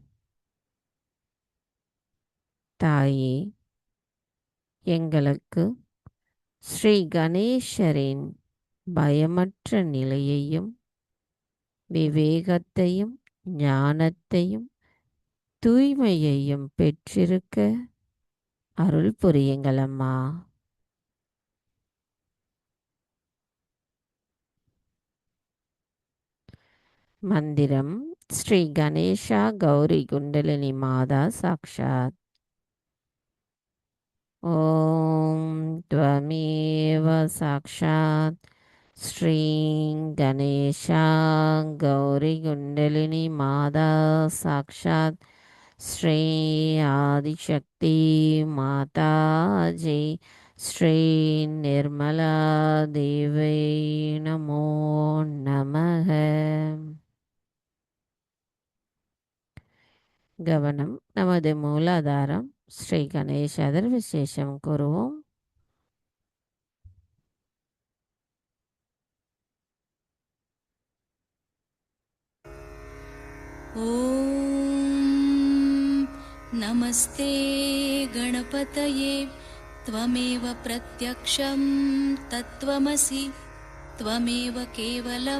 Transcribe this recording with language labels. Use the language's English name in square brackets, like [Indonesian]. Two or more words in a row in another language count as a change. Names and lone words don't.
[Tamil] தாயே, எங்களுக்கு ஸ்ரீ கணேசரின் பயமற்ற நிலையையும் விவேகத்தையும் ஞானத்தையும் தூய்மையையும் பெற்றிருக்க அருள் புரியுங்கள் அம்மா. மந்திரம் ஸ்ரீ கணேஷா கௌரி குண்டலினி [Sanskrit] माता साक्षात्. ॐ त्वमेव साक्षात् श्रीं गणेशा गौरीकुण्डलिनी माता साक्षात् श्री आदिशक्ति माताजी श्री निर्मला देवी नमो नमः. [Tamil] கவனம் நமது மூலாதாரம் ஸ்ரீ கணேசர் விசேஷம் கூறுவோம். [Sanskrit] ॐ नमस्ते गणपतये त्वमेव प्रत्यक्षं तत्त्वमसि त्वमेव केवलं